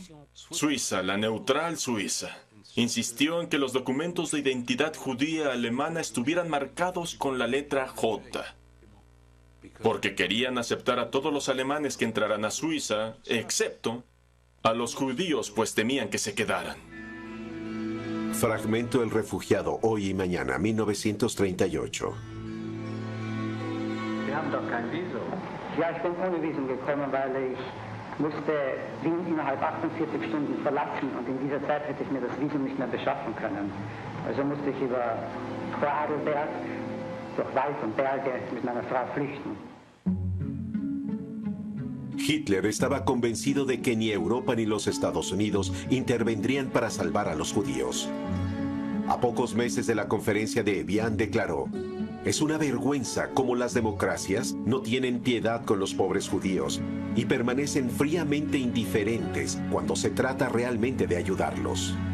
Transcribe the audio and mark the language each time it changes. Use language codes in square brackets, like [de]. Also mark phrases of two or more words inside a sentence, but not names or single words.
[es] Suiza, la neutral Suiza, insistió en que los documentos de identidad judía alemana estuvieran marcados con la letra J, porque querían aceptar a todos los alemanes que entraran a Suiza, excepto a los judíos, pues temían que se quedaran. Fragmento El refugiado, hoy y mañana, 1938. [de] Sie haben doch kein Visum. Ja, ich bin ohne Visum gekommen, weil ich musste Wien innerhalb 48 Stunden verlassen und in dieser Zeit hätte ich mir das Visum nicht mehr beschaffen können. Also musste ich über Vorarlberg, durch Wald und Berge mit meiner Frau flüchten. [es] Hitler estaba convencido de que ni Europa ni los Estados Unidos intervendrían para salvar a los judíos. A pocos meses de la conferencia de Evian declaró: es una vergüenza cómo las democracias no tienen piedad con los pobres judíos y permanecen fríamente indiferentes cuando se trata realmente de ayudarlos.